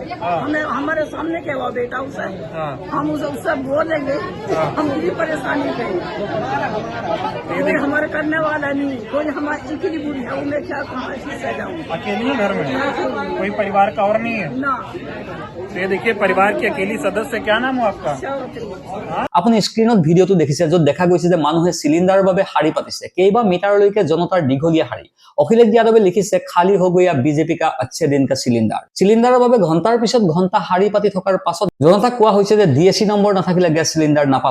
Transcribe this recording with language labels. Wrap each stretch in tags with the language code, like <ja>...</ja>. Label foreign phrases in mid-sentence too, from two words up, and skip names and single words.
<hi>हमें हमारे सामने क्या हुआ बेटा उसे, हम उससे बोलेंगे हम पूरी परेशानी पे। कोई हमारे करने वाला नहीं, कोई हमारी इतनी बुरी है, मैं क्या कहाँ से जाऊँ। अकेली है घर में, कोई परिवार का और नहीं है ना। ये देखिए परिवार की अकेली सदस्य। क्या नाम हो आपका?</hi> <as>আপুনি স্ক্ৰিনত ভিডিঅ'টো দেখিছে, য'ত দেখা গৈছে যে মানুহে চিলিণ্ডাৰৰ বাবে শাৰী পাতিছে। কেইবা মিটাৰলৈকে জনতাৰ দীঘলীয়া শাৰী। অখিলেশ যাদৱে লিখিছে,</as> <hi>खाली हो गया बीजेपी का अच्छे दिन का सिलेंडर।</hi> <as>চিলিণ্ডাৰৰ বাবে ঘণ্টাৰ পিছত ঘণ্টা শাৰী পাতি থকাৰ পাছত জনতাক কোৱা হৈছে যে ডিএছি নম্বৰ নাথাকিলে গেছ চিলিণ্ডাৰ নাপাব।</as>